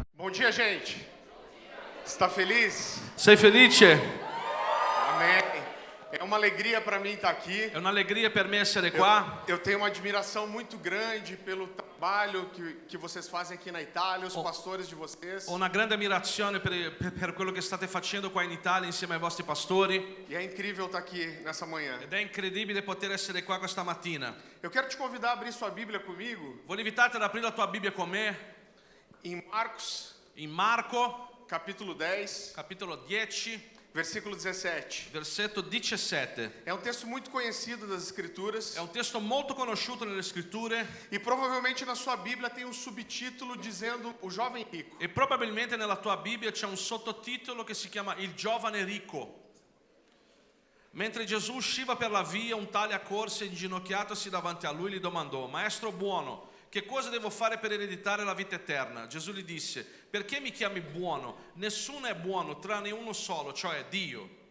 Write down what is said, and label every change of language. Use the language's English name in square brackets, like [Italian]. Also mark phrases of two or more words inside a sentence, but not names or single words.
[Portuguese] Bom dia, gente. Está feliz? [Italian] Sei felice? [Portuguese] Amém. É uma alegria para mim estar aqui. [Italian] È un'allegria per me essere qua. [Portuguese] Eu tenho uma admiração muito grande pelo trabalho que vocês fazem aqui na Itália, os pastores de vocês. [Italian] Ho una grande ammirazione per quello che state facendo qua in Italia insieme ai vostri pastori. [Portuguese] E é incrível estar aqui nessa manhã. [Italian] Ed è incredibile poter essere qua questa mattina. [Portuguese] Eu quero te convidar a abrir sua Bíblia comigo [Italian] Voglio invitarti ad aprire la tua Bibbia con me [Portuguese] em Marcos, [Italian] in Marco, [Portuguese] capítulo 10, [Italian] capitolo 10, [Portuguese] versículo 17. [Italian] versetto 17. [Portuguese] É um texto muito conhecido das Escrituras [Italian] È un testo molto conosciuto nelle scritture [Portuguese] e provavelmente na sua Bíblia tem um subtítulo dizendo o jovem rico. [Italian] e probabilmente nella tua Bibbia c'è un sottotitolo che si chiama Il giovane ricco. Mentre Gesù usciva per la via, un tale accorse e inginocchiatosi davanti a lui gli domandò: Maestro buono, che cosa devo fare per ereditare la vita eterna? Gesù gli disse: perché mi chiami buono? Nessuno è buono tranne uno solo, cioè Dio.